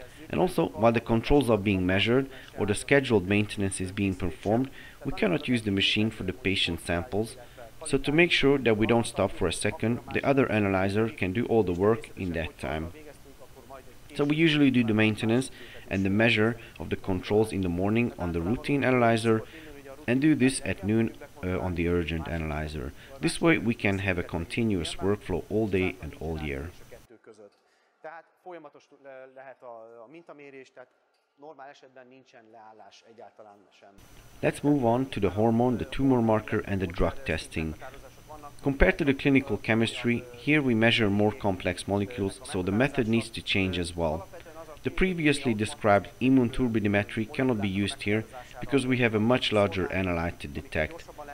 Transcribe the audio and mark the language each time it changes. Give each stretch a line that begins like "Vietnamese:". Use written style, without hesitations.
English: And also, while the controls are being measured or the scheduled maintenance is being performed, we cannot use the machine for the patient samples, so to make sure that we don't stop for a second, the other analyzer can do all the work in that time. So we usually do the maintenance and the measure of the controls in the morning on the routine analyzer, and do this at noon on the urgent analyzer. This way we can have a continuous workflow all day and all year.
Hungarian: Tehát folyamatos lehet a mintamérés, tehát normál esetben nincsen leállás egyáltalán sem.
English: Let's move on to the hormone, the tumor marker and the drug testing. Compared to the clinical chemistry, here we measure more complex molecules, so the method needs to change as well. The previously described immune turbidimetry cannot be used here because we have a much larger analyte to detect.